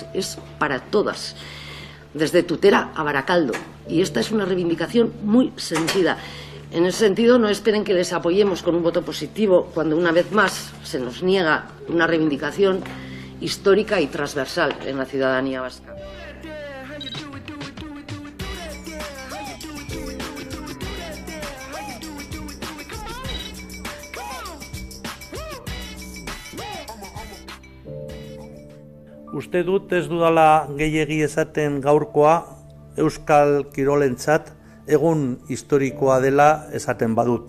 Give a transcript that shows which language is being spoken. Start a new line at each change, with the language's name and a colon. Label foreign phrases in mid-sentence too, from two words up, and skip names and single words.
Spanish: Es para todas. Desde Tutera a Baracaldo, y esta es una reivindicación muy sentida. En ese sentido, no esperen que les apoyemos con un voto positivo cuando una vez más se nos niega una reivindicación histórica y transversal en la ciudadanía vasca.
Basque: Uste dut ez dudala gehiegi esaten gaurkoa Euskal Kirolentzat egun historikoa dela esaten badut.